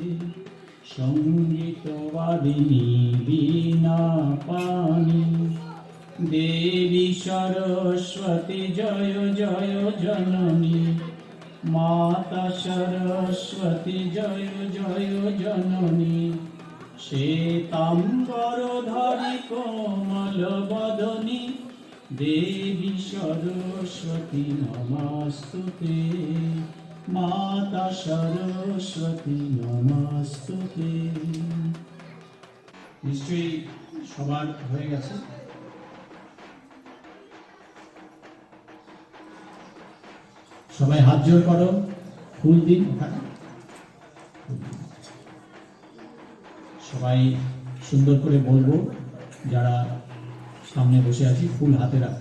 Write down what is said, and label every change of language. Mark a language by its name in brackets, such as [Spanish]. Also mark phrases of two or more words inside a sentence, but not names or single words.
[Hindi] संगीतवादिनी वीणा पाणी देवी सरस्वती जय जय जननी माता सरस्वती जय जय जननी श्वेताम्बरधारी कोमल बदनी देवी सरस्वती नमस्तुते माता सरस्वती नमस्तुते। [Bangla] নিশ্চয়ই সবার হয়ে গেছে। সবাই হাত জোর করো, ফুল দিন ওখানে। সবাই সুন্দর করে বলবো, যারা সামনে বসে আছি ফুল হাতে রাখুন।